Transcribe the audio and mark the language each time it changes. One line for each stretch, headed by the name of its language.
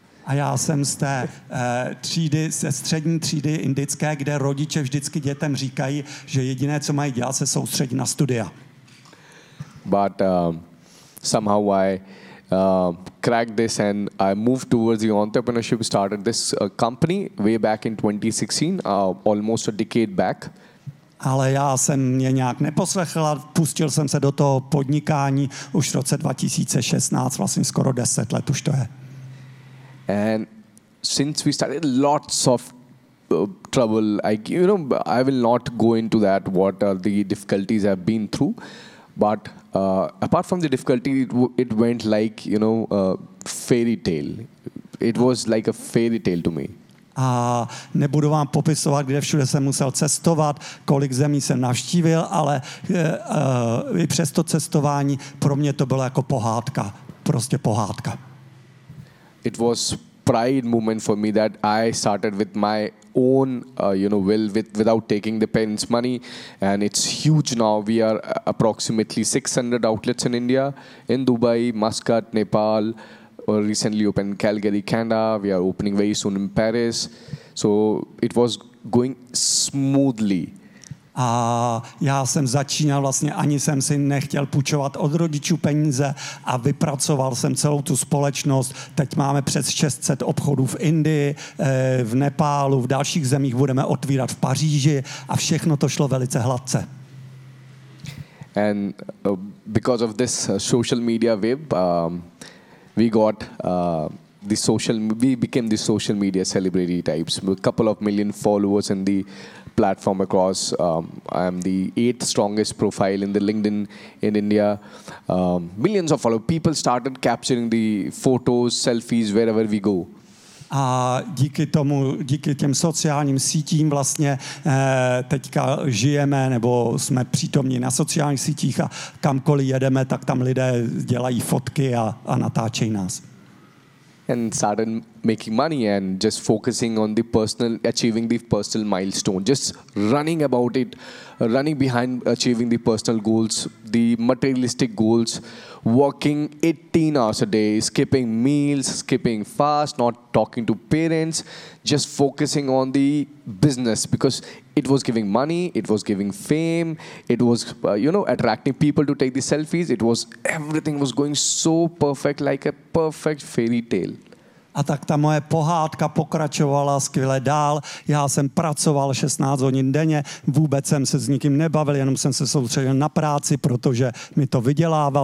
Czech: A já jsem z té třídy, ze střední třídy indické, kde rodiče vždycky dětem říkají, že jediné, co mají dělat, se soustředí na studia.
English: But somehow I cracked this and I moved towards the entrepreneurship, started this company way back in 2016, almost a decade back.
Czech: Ale já jsem mě nějak neposlechl a pustil jsem se do toho podnikání už v roce 2016, vlastně skoro 10 let už to je.
English: And since we started, lots of trouble. I will not go into that. What are the difficulties I've been through? But apart from the difficulty, it went like, you know, fairy tale. It was like a fairy tale to me.
Czech: A nebudu vám popisovat, kde všude jsem musel cestovat, kolik zemí jsem navštívil, ale i přes to cestování pro mě to bylo jako pohádka, prostě pohádka.
English: It was pride moment for me that I started with my own, you know, will without taking the parents' money, and it's huge now. We are approximately 600 outlets in India, in Dubai, Muscat, Nepal, recently opened Calgary, Canada. We are opening very soon in Paris. So it was going smoothly.
Czech: A já jsem začínal vlastně, ani jsem si nechtěl půjčovat od rodičů peníze a vypracoval jsem celou tu společnost. Teď máme přes 600 obchodů v Indii, v Nepálu, v dalších zemích budeme otvírat v Paříži a všechno to šlo velice hladce.
English: And because of this social media wave, we got the social, we became the social media celebrity types. A couple of million followers in the platform across. I am the 8th strongest profile in the LinkedIn in India. Millions of followers. People started capturing the photos, selfies, wherever we go.
Czech: A díky tomu, díky těm sociálním sítím vlastně teďka žijeme nebo jsme přítomní na sociálních sítích a kamkoliv jedeme, tak tam lidé dělají fotky a natáčejí nás.
English: and started making money and just focusing on the personal, achieving the personal milestone, just running about it, running behind achieving the personal goals, the materialistic goals, working 18 hours a day, skipping meals, skipping fast, not talking to parents, just focusing on the business because it was giving money, it was giving fame, it was, you know, attracting people to take the selfies. It was, everything was going so perfect, like a perfect fairy tale.
Czech: A tak ta moje pohádka pokračovala skvěle dál. Já jsem pracoval 16 hodin denně, vůbec jsem se s nikým nebavil, jenom jsem se soustředil na práci, protože mi to vydělával.